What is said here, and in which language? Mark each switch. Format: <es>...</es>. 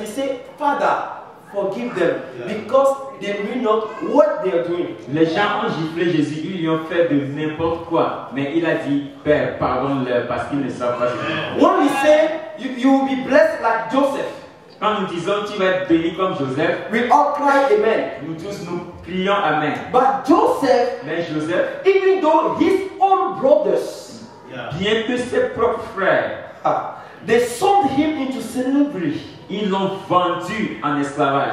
<en>We say, Father, forgive them because they know not what they are doing.</en> <fr>Les gens ont giflé Jésus, ils lui ont fait de n'importe quoi, mais il a dit, Père, pardonne-leur parce qu'ils ne savent pas ce qu'ils font.</fr> <en>When we say you will be blessed like Joseph,</en> <fr>Quand nous disons tu vas être béni comme Joseph,</fr> <en>we all cry amen.</en> <fr>nous tous nous crions Amen.</fr> <en>But Joseph,</en> <fr>Mais Joseph,</fr> <en>even though his own brothers,</en> <fr>bien que ses propres frères,</fr> <en>they sold him into slavery.</en> <fr>ils l'ont vendu en esclavage.</fr>